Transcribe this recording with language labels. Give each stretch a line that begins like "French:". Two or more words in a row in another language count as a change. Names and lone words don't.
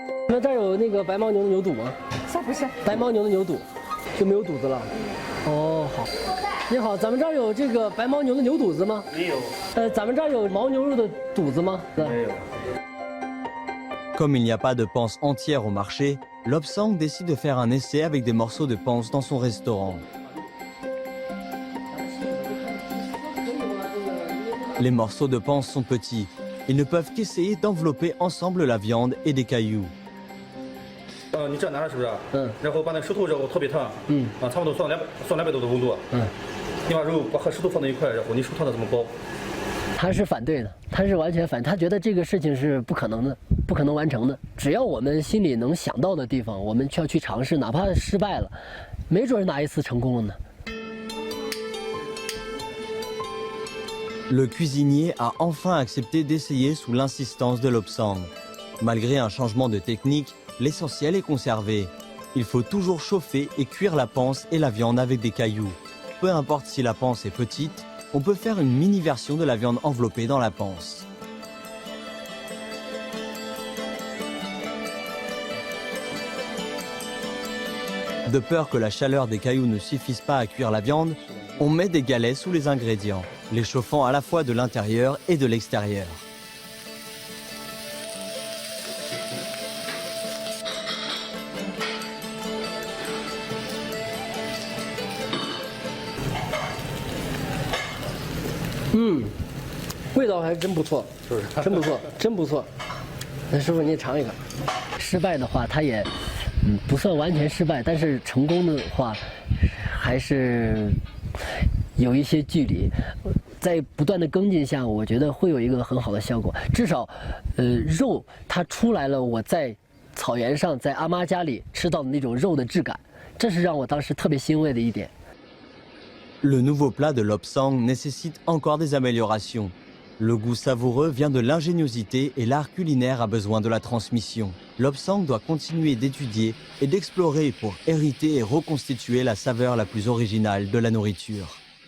Chinese: 你们这儿有那个白牦牛的牛肚吗？不是。白牦牛的牛肚就没有肚子了。哦，好。你好，咱们这儿有这个白牦牛的牛肚子吗？没有。咱们这儿有牦牛肉的肚子吗？没有。
French: Comme il n'y a pas de panse entière au marché, Lobsang décide de faire un essai avec des morceaux de panse dans son restaurant. Les morceaux de panse sont petits. Ils ne peuvent qu'essayer d'envelopper ensemble la viande et des cailloux.
Chinese: 你这拿着是不是？然后把那石头特别烫。差不多算200多的温度。你把肉和石头放在一块，然后你手烫的怎么包？他是反对的，他是完全反，他觉得这个事情是不可能的，不可能完成的。只要我们心里能想到的地方，我们就要去尝试，哪怕失败了，没准哪一次成功了呢。
French: Le cuisinier a enfin accepté d'essayer sous l'insistance de Lobsang. Malgré un changement de technique, l'essentiel est conservé. Il faut toujours chauffer et cuire la panse et la viande avec des cailloux. Peu importe si la panse est petite, on peut faire une mini-version de la viande enveloppée dans la panse. De peur que la chaleur des cailloux ne suffise pas à cuire la viande, on met des galets sous les ingrédients, les chauffant à la fois de l'intérieur et de l'extérieur.
Chinese: 음, 味道还真不错，真不错，真不错。那师傅你也尝一个。失败的话，它也不算完全失败，但是成功的话，还是有一些距离。在不断的跟进下，我觉得会有一个很好的效果。至少，肉它出来了，我在草原上，在阿妈家里吃到的那种肉的质感，这是让我当时特别欣慰的一点。
French: Le nouveau plat de Lobsang nécessite encore des améliorations. Le goût savoureux vient de l'ingéniosité et l'art culinaire a besoin de la transmission. Lobsang doit continuer d'étudier et d'explorer pour hériter et reconstituer la saveur la plus originale de la nourriture.